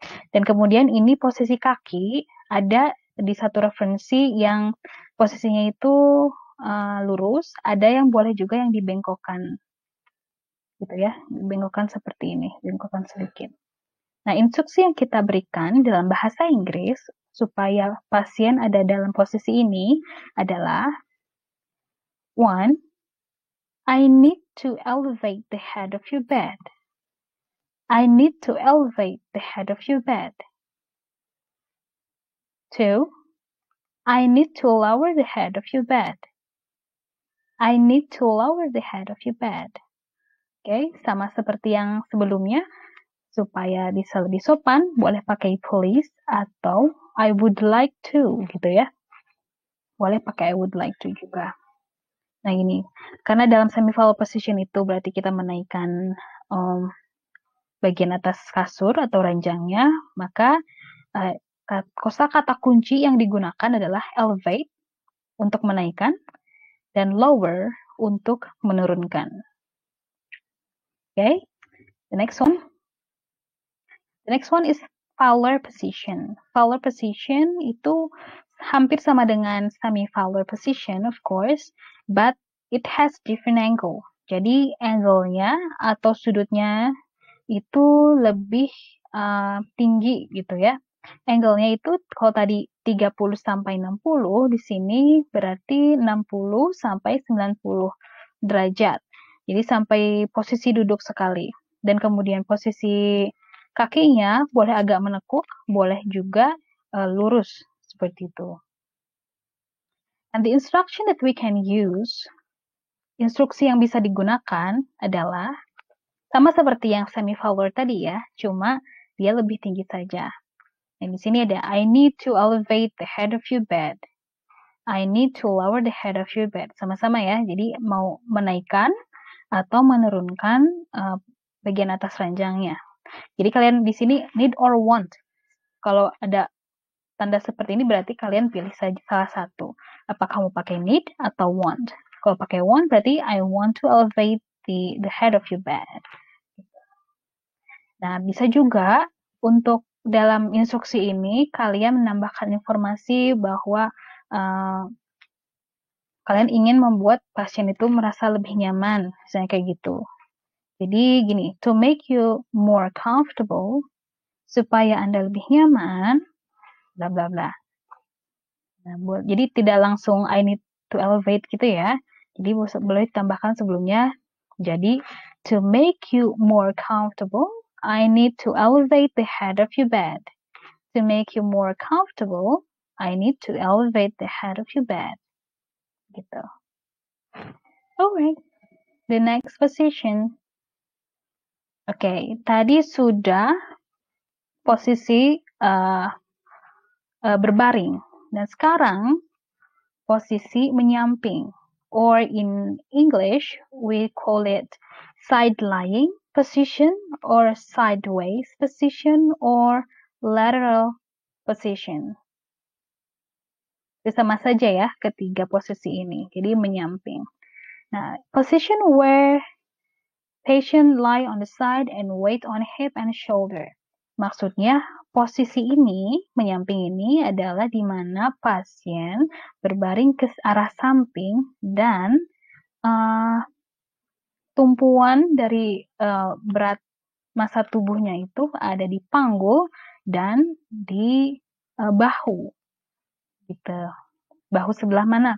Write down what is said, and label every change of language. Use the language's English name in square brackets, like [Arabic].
[Indonesian] Dan kemudian ini posisi kaki ada di satu referensi yang posisinya itu lurus, ada yang boleh juga yang dibengkokkan. Gitu ya, dibengkokkan seperti ini, bengkokkan sedikit. Nah, instruksi yang kita berikan dalam bahasa Inggris supaya pasien ada dalam posisi ini adalah 1. [English] I need to elevate the head of your bed. I need to elevate the head of your bed. 2. I need to lower the head of your bed. I need to lower the head of your bed. [Indonesian] Oke, sama seperti yang sebelumnya. Supaya bisa lebih sopan, boleh pakai please atau [English] I would like to, [Indonesian] gitu ya. Boleh pakai [English] I would like to [Indonesian] juga. Nah ini, karena dalam semi-fowler position itu berarti kita menaikkan bagian atas kasur atau ranjangnya, maka kosakata kunci yang digunakan adalah elevate untuk menaikkan dan lower untuk menurunkan. [English] Okay, the next one. The next one is Fowler position. [Indonesian] Fowler position itu hampir sama dengan semi-Fowler position, [English] of course, but it has different angle. [Indonesian] Jadi angle-nya atau sudutnya itu lebih tinggi gitu ya. Angle-nya itu kalau tadi 30 sampai 60, di sini berarti 60 sampai 90 derajat. Jadi sampai posisi duduk sekali. Dan kemudian posisi kakinya boleh agak menekuk, boleh juga lurus seperti itu. [English] And the instruction that we can use, [Indonesian] instruksi yang bisa digunakan adalah sama seperti yang semi-Fowler tadi ya, cuma dia lebih tinggi saja. Dan di sini ada [English] I need to elevate the head of your bed. I need to lower the head of your bed. [Indonesian] Sama-sama ya, jadi mau menaikkan atau menurunkan bagian atas ranjangnya. Jadi kalian di sini need or want. Kalau ada tanda seperti ini berarti kalian pilih saja salah satu. Apakah mau pakai need atau want. Kalau pakai want berarti [English] I want to elevate the head of your bed. [Indonesian] Nah, bisa juga untuk dalam instruksi ini kalian menambahkan informasi bahwa kalian ingin membuat pasien itu merasa lebih nyaman, misalnya kayak gitu. Jadi gini, [English] to make you more comfortable, [Indonesian] supaya Anda lebih nyaman, bla bla bla. Nah, jadi tidak langsung [English] I need to elevate [Indonesian] gitu ya. Jadi boleh ditambahkan sebelumnya. [English] Jadi, to make you more comfortable, I need to elevate the head of your bed. To make you more comfortable, I need to elevate the head of your bed. Gitu. Alright. The next position. [Indonesian] Oke, tadi sudah posisi berbaring. Dan sekarang posisi menyamping. [English] Or in English, we call it side-lying position or sideways position or lateral position. [Indonesian] Sama saja ya ketiga posisi ini. Jadi menyamping. [English] Nah, position where patient lie on the side and weight on hip and shoulder. [Indonesian] Maksudnya posisi ini, menyamping ini adalah di mana pasien berbaring ke arah samping dan tumpuan dari berat massa tubuhnya itu ada di panggul dan di bahu. Gitu. Bahu sebelah mana?